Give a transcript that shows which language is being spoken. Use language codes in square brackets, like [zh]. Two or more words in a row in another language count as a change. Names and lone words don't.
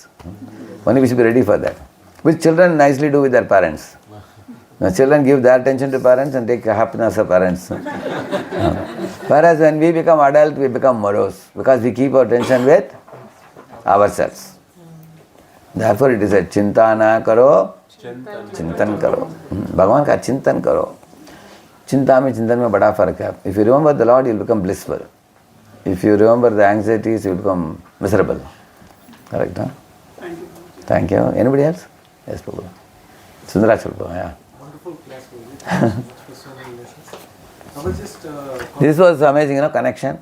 [en] Only we should be ready for that. Which children nicely do with their parents. Now, children give their attention to parents and take happiness of parents. Whereas when we become adult, we become morose because we keep our attention with ourselves. Therefore it is a [hi] चिंतन करो, चिंतन करो. भगवान का चिंतन करो. चिंता में चिंतन में बड़ा फ़रक है. [en] If you remember the Lord, you will become blissful. If you remember the anxieties, you will become miserable. Correct, huh? Thank you. Anybody else? Yes, Prabhu. Sundarachal Prabhu, yeah. Wonderful class, Prabhu. So many lessons. I was just... This was amazing, connection.